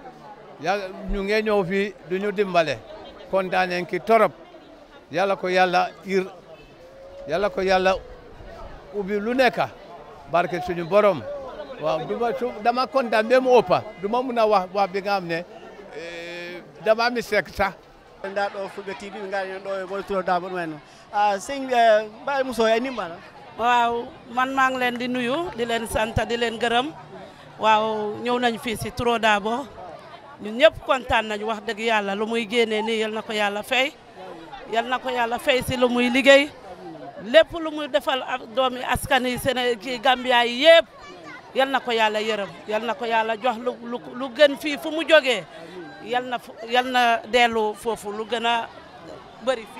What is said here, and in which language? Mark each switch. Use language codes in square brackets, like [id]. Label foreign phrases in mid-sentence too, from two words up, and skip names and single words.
[wo] ñu ngi ñëw fi duñu dimbalé kontaaneen ki torop yàlla ko yàlla ir yàlla ko yàlla ubbi lu nekk barke suñu borom waaw dama kontaan ba mu ëppa duma mun a wax bi nga xam ne dama mi sekk sax [ff] nda ɗo Fulbe TV ngari ɗo e Modou Toro Dabo ɗumen sëñ Baye Mousso ay nimbala [wo] waaw man maa ngi leen di nuyu di leen sant di leen gërëm waaw ñëw nañ fii si Toro Dabo ñun ñëpp kontaan nañu wax dëgg yàlla lu muy génnee nii yal na ko yàlla fay yal na ko yàlla fay si lu muy liggéey lépp lu muy defal doomi askan yi ci Gambia yi yëpp yal na ko yàlla yërëm yal na ko yàlla jox lu gën fii fu mu jógee yal na dellu foofu lu gën a bëri fii.